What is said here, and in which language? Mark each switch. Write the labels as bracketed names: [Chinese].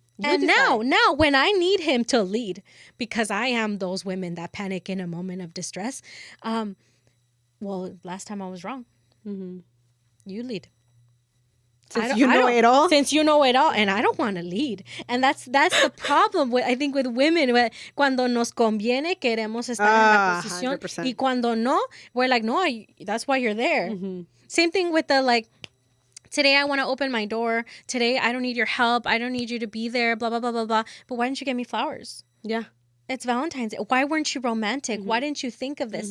[English] And now, when I need him to lead, because I am those women that panic in a moment of distress. Well, last time I was wrong. You lead. Since you know it all, and I don't want to lead, and that's the problem with women. [Spanish] Cuando nos conviene, queremos estar en la posición, 100%. [English] y cuando no, we're like, no, that's why you're there. Same thing with the like, today I want to open my door. Today I don't need your help. I don't need you to be there. Blah blah blah blah blah. But why didn't you get me flowers? Yeah, it's Valentine's Day. Why weren't you romantic? Why didn't you think of this?